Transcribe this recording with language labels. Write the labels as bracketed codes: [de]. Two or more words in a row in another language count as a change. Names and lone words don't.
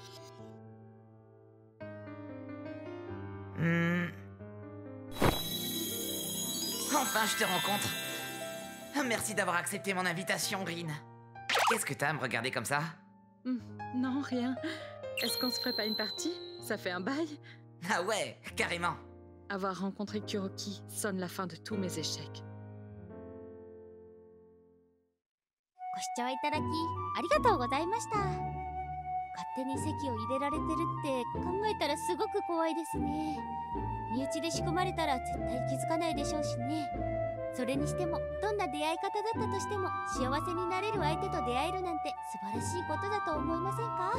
[fr] Enfin, je te rencontre. Merci d'avoir accepté mon invitation, Rin. Qu'est-ce que t'as à me regarder comme ça? Non, rien. Est-ce qu'on se ferait pas une partie? Ça fait un bail. Ah ouais, carrément. Avoir rencontré Kuroki sonne la fin de tous mes échecs. [ja] ご視聴いただきありがとうございました。勝手に籍を入れられてるって考えたらすごく怖いですね。身内で仕組まれたら絶対気づかないでしょうしね。それにしてもどんな出会い方だったとしても幸せになれる相手と出会えるなんて素晴らしいことだと思いませんか？